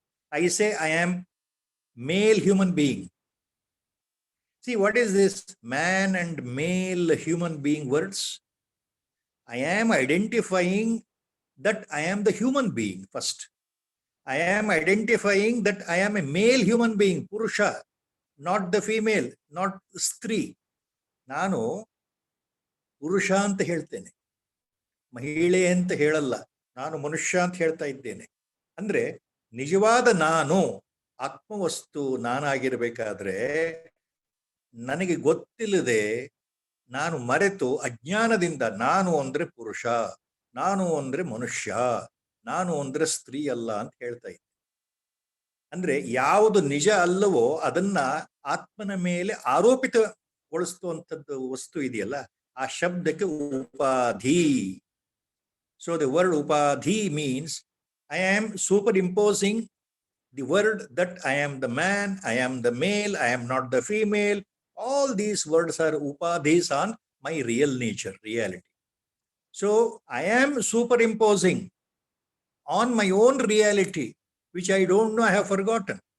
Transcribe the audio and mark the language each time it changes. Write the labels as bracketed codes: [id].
[en] I say, I am male human being. See, what is this man and male human being words? I am identifying that I am the human being first. I am identifying that I am a male human being, Purusha, not the female, not Stri. [kn] Nanu Purusha anta ಹೇಳ್ತೇನೆ, ಮಹಿಳೆ ಅಂತ ಹೇಳಲ್ಲ, ನಾನು ಮನುಷ್ಯ ಅಂತ ಹೇಳ್ತಾ ಇದ್ದೇನೆ. ಅಂದ್ರೆ ನಿಜವಾದ ನಾನು ಆತ್ಮವಸ್ತು ನಾನಾಗಿರಬೇಕಾದ್ರೆ ನನಗೆ ಗೊತ್ತಿಲ್ಲದೆ ನಾನು ಮರೆತು ಅಜ್ಞಾನದಿಂದ ನಾನು ಅಂದ್ರೆ ಪುರುಷ, ನಾನು ಅಂದ್ರೆ ಮನುಷ್ಯ, ನಾನು ಅಂದ್ರೆ ಸ್ತ್ರೀ ಅಲ್ಲ ಅಂತ ಹೇಳ್ತಾ ಇದ್ದೆ. ಅಂದ್ರೆ ಯಾವುದು ನಿಜ ಅಲ್ಲವೋ ಅದನ್ನ ಆತ್ಮನ ಮೇಲೆ ಆರೋಪಿತಗೊಳಿಸುವಂಥದ್ದು ವಸ್ತು ಇದೆಯಲ್ಲ, ಆ ಶಬ್ದಕ್ಕೆ ಉಪಾಧಿ. [en] So the word upadhi means I am superimposing the word that I am the man, I am the male, I am not the female. All these words are upadhis on my real nature, reality. So I am superimposing on my own reality, which I don't know, I have forgotten.